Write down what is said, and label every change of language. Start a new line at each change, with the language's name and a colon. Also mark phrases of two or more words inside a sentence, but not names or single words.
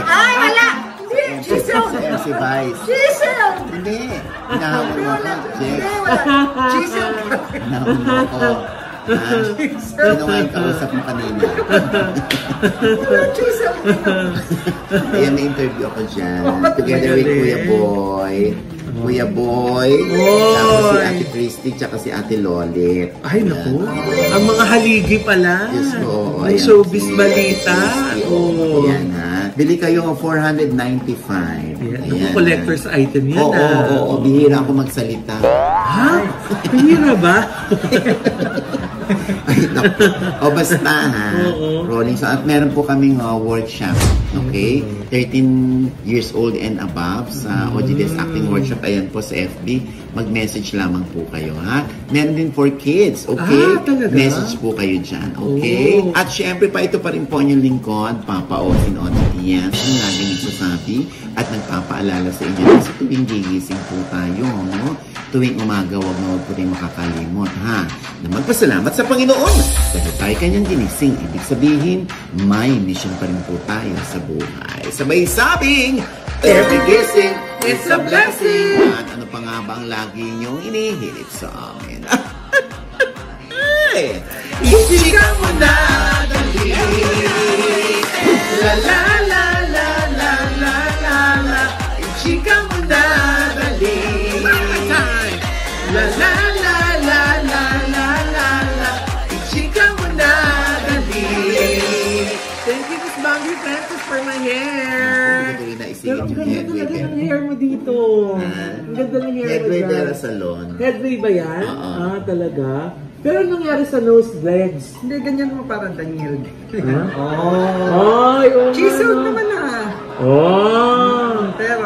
Filipino: Ay, wala! Hindi, chiseled. Si Vice. Chiseled. Hindi. Hinahamon mo ako, Jack. Hindi, wala. Chiseled. Hinahamon mo ako. Sino nga yung kausap mo kanina? Wala, chiseled. Ayan, may interview ako dyan.
English: Together with Kuya Boy. Kuya Boy.
Filipino: Tapos si Ate Christy, tsaka si Ate Lolit. Ay, naku. Ang mga haligi pala. Yes, oo. Ang showbiz balita. Oo. Ayan ha. Bili kayo ng 495. Ayan. Collector's item yan. Oo. Bihira ako magsalita. Ha? Bihira ba? Ay, naku. O basta ha. Rolling. So, at meron po kaming workshop.
English: Okay? 13 years old and above sa OGDS Acting Workshop.
Filipino: Ayan po sa FB. Mag-message lamang po kayo, ha? Meron din
English: for kids,
Filipino: okay? Talaga? Message po kayo dyan, okay? At syempre pa, ito pa rin po yung lingkod, Papa Osin Oditian, ang lagi nagsasabi at nagpapaalala sa inyo kasi tuwing gigising po tayo, no? Tuwing umaga, huwag po tayong makakalimot, ha? Na magpasalamat sa Panginoon dahil tayo kanyang ginising. Ibig sabihin, may mission pa rin po tayo sa buhay. Sabay sabing, every gising,
English: it's a blessing!
Filipino: At ano pa nga ba ang lagi niyong inihilit sa amin? Ay! Ichika mo na, dali! La la la la la la la la! Ichika mo na, dali! La la la la la la la la! Ichika mo na, dali!
English: Thank you, Miss Bangui Francis, for my hair.
Filipino: Pero ang ganda talaga ng hair mo dito. Ang ganda ng hair mo Headway dyan. Vera Salon. Headway ba yan? Talaga? Pero anong nangyari sa nose threads? Hindi, ganyan mo parang Daniel. Ay, Chiseled naman na. Pero,